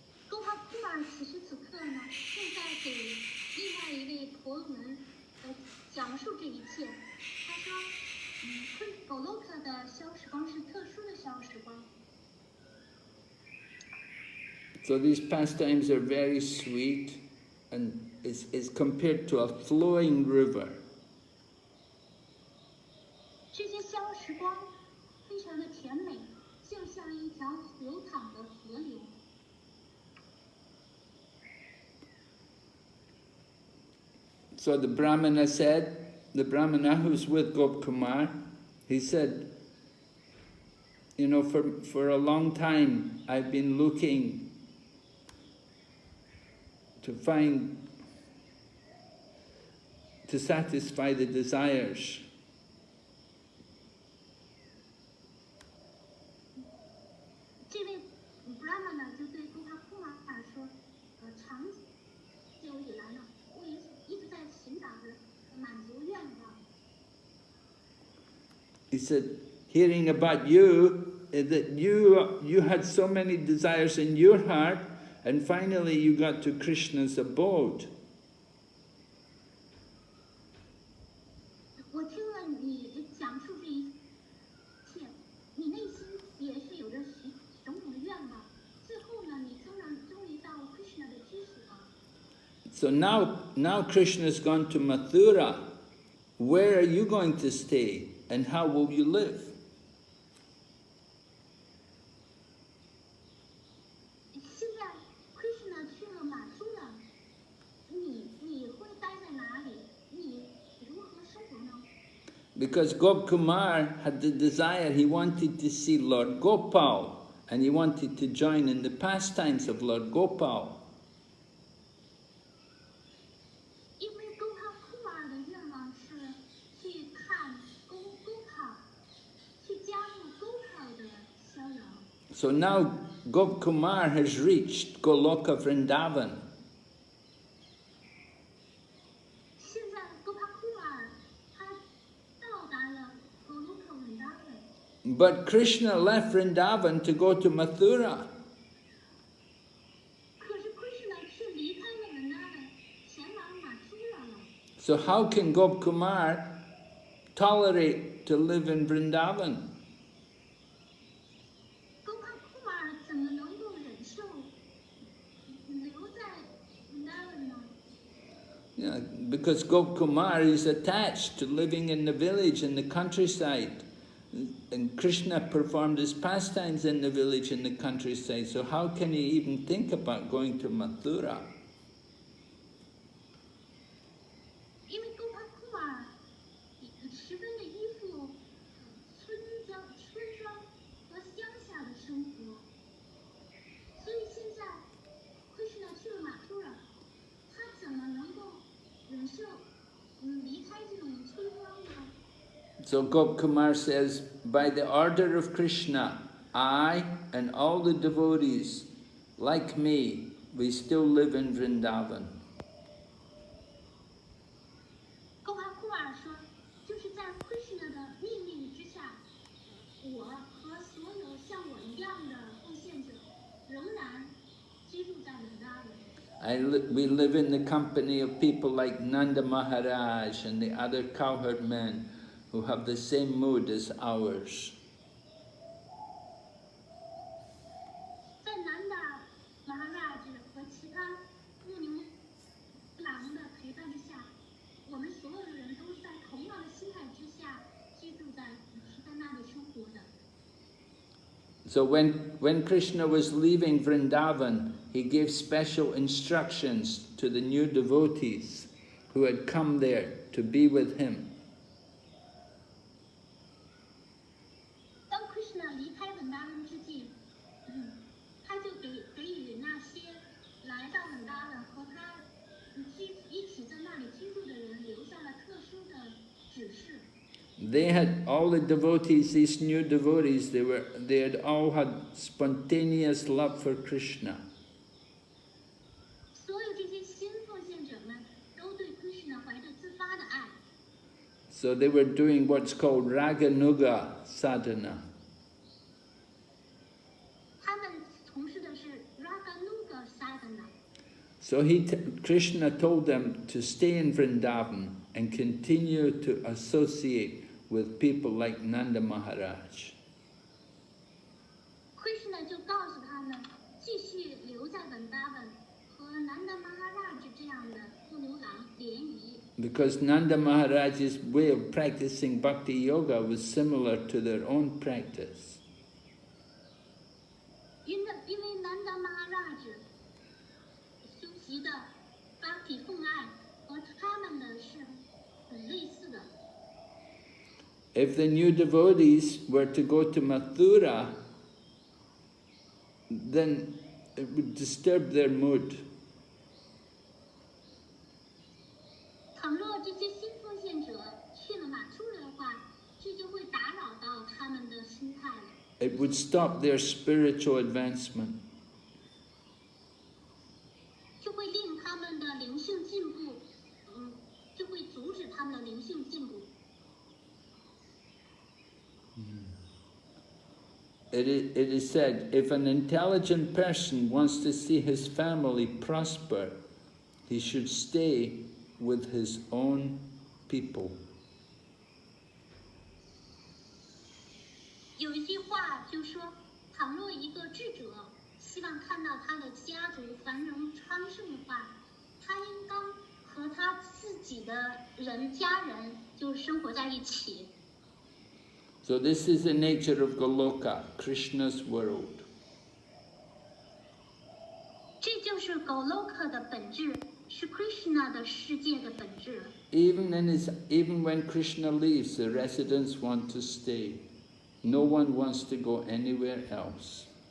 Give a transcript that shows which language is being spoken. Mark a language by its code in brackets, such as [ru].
[zh] Gopkumar 此时此刻呢，正在给另外一位婆罗门讲述这一切。他说，Goloka 的消时光是特殊的消时光。 [en] So these pastimes are very sweet and is compared to a flowing river. [zh] 这些消时光非常的甜美，就像一条流淌的河流。 [en] So the Brahmana said, the Brahmana who's with Gopkumar, he said, you know, for a long time I've been looking to satisfy the desires. [zh] 这位 Brahmana 就对 Gopkumar 说，长久以来呢，我一直在寻找着满足愿望。 [en] He said, hearing about you, that you had so many desires in your heart, and finally you got to Krishna's abode. [zh] 我听了你讲述这一切，你内心也是有着种种的愿望。最后呢，你终于到 Krishna 的居所。 [en] So now Krishna's gone to Mathura. Where are you going to stay, and how will you live? [zh] 现在 Krishna 去了马祖了，你会待在哪里？你如何生活呢？ [en] Because Gopkumar had the desire, he wanted to see Lord Gopal, and he wanted to join in the pastimes of Lord Gopal. [zh] 因为 Gopkumar 的愿望是去看 Gopal， 去加入 Gopal 的逍遥。 [en] So now Gopkumar has reached Goloka Vrindavan. [zh] 现在 Gopkumar 他到达了 Goloka Vrindavan， [en] But Krishna left Vrindavan to go to Mathura. [zh] 可是 Krishna 却离开了 Vrindavan， 前往马祖了。 [en] So how can Gopkumar tolerate to live in Vrindavan? [zh] Gopkumar 怎么能够忍受留在 Vrindavan 呢？ [en] Yeah, because Gopkumar is attached to living in the village, in the countryside. And Krishna performed his pastimes in the village, in the countryside. So how can he even think about going to Mathura? [zh] 因为 Gopkumar 十分的依附村庄和乡下的生活，所以现在 Krishna 去了马祖了，他怎么能够忍受离开这种村庄呢？ [en] So Gopkumar says, by the order of Krishna, I and all the devotees, like me, we still live in Vrindavan. [zh] Gopkumar 说，就是在 Krishna 的命令之下，我和所有像我一样的奉献者仍然居住在 Vrindavan。 [en] We live in the company of people like Nanda Maharaj and the other cowherd men who have the same mood as ours. [zh] 在南达 Maharaj 和其他牧牛郎的陪伴之下，我们所有的人都是在同样的心态之下居住在那里生活的。 [en] So when Krishna was leaving Vrindavan, he gave special instructions to the new devotees who had come there to be with him. [zh] 当 Krishna 离开文达文之际，他就给予那些来到文达文和他一起在那里居住的人留下了特殊的指示。 [en] They had all the devotees, these new devotees, they had all had spontaneous love for Krishna. [zh] 所有这些新奉献者们都对 Krishna 怀着自发的爱。 [en] So they were doing what's called Raganuga sadhana. [zh] 他们从事的是 Raganuga sadhana。 [en] So Krishna told them to stay in Vrindavan and continue to associate with people like Nanda Maharaj. [zh] Krishna 就告诉他们，继续留在文达文，和 Nanda Maharaj 这样的牧牛郎联谊。 [en] Because Nanda Maharaj's way of practicing bhakti yoga was similar to their own practice. [zh] 因为 Nanda Maharaj 修习的 bhakti 奉爱和他们的是很类似的。 [en] If the new devotees were to go to Mathura, then it would disturb their mood. [zh] 倘若这些新奉献者去了马出的话，这就会打扰到他们的心态了。 [en] It would stop their spiritual advancement. [zh] 就会令他们的灵性进步，就会阻止他们的灵性进步。 [en] It is said, if an intelligent person wants to see his family prosper, he should stay with his own people. [zh] 有一句话就说，倘若一个智者希望看到他的家族繁荣昌盛的话，他应当和他自己的家人就生活在一起。 [en] So this is the nature of Goloka, Krishna's world. [zh] 这就是 Goloka 的本质，是 Krishna 的世界的本质。 [en] Even when Krishna leaves, the residents want to stay. No one wants to go anywhere else.